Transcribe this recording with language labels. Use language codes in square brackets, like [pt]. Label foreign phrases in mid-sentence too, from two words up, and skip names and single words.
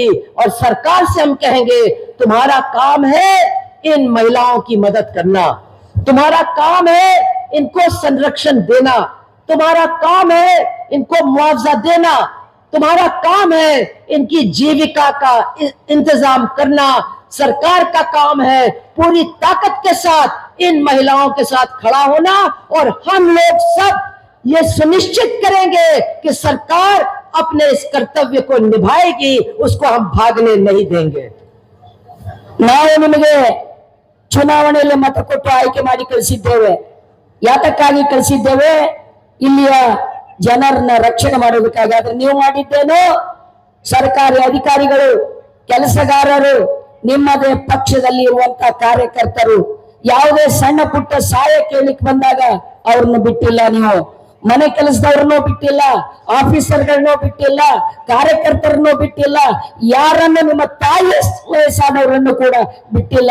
[hi] और सरकार से हम कहेंगे, तुम्हारा काम है इन महिलाओं की मदद करना, तुम्हारा काम है इनको संरक्षण देना, तुम्हारा काम है इनको मुआवजा देना, तुम्हारा काम है इनकी जीविका का इंतजाम करना। सरकार का काम है पूरी ताकत के साथ इन महिलाओं के साथ खड़ा होना, और हम लोग सब ये सुनिश्चित करेंगे कि सरकार अपने इस कर्तव्य को निभाएगी, उसको हम भागने नहीं देंगे। [kn] ನಾವು ನಿಮಗೆ ಚುನಾವಣೆಯಲ್ಲಿ ಮತ ಕೊಟ್ಟು ಆಯ್ಕೆ ಮಾಡಿ ಕಳಿಸಿದ್ದೇವೆ. ಯಾತಕ್ಕಾಗಿ ಕಳಿಸಿದ್ದೇವೆ? ಇಲ್ಲಿಯ ಜನರನ್ನ ರಕ್ಷಣೆ ಮಾಡೋದಕ್ಕಾಗಿ. ಆದ್ರೆ ನೀವು ಮಾಡಿದ್ದೇನು? ಸರ್ಕಾರಿ ಅಧಿಕಾರಿಗಳು, ಕೆಲಸಗಾರರು, ನಿಮ್ಮದೇ ಪಕ್ಷದಲ್ಲಿ ಇರುವಂತಹ ಕಾರ್ಯಕರ್ತರು ಯಾವುದೇ ಸಣ್ಣ ಪುಟ್ಟ ಸಹಾಯ ಕೇಳಲಿಕ್ಕೆ ಬಂದಾಗ ಅವ್ರನ್ನ ಬಿಟ್ಟಿಲ್ಲ, ನೀವು ಮನೆ ಕೆಲಸದವ್ರನ್ನೂ ಬಿಟ್ಟಿಲ್ಲ, ಆಫೀಸರ್ಗಳನ್ನೂ ಬಿಟ್ಟಿಲ್ಲ, ಕಾರ್ಯಕರ್ತರನ್ನೂ ಬಿಟ್ಟಿಲ್ಲ, ಯಾರನ್ನು ನಿಮ್ಮ ತಾಯಿ ವಯಸ್ಸಾದವರನ್ನು ಕೂಡ ಬಿಟ್ಟಿಲ್ಲ.